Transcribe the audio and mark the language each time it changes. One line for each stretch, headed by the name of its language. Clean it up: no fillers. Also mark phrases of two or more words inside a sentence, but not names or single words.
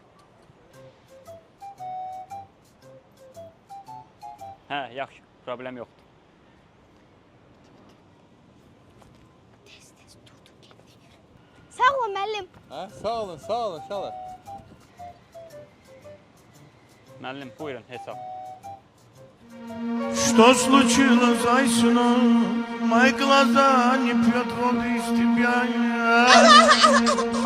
Azerbaijani: Hə, yaxşı, problem yoxdur. Tez durdu, getdi. Sağ olun müəllim. Hə, sağ olun uşaqlar. Müəllim, buyurun, hesab.
Russian: Что случилось, Зайсуна? Мои глаза не пьют воды из тебя.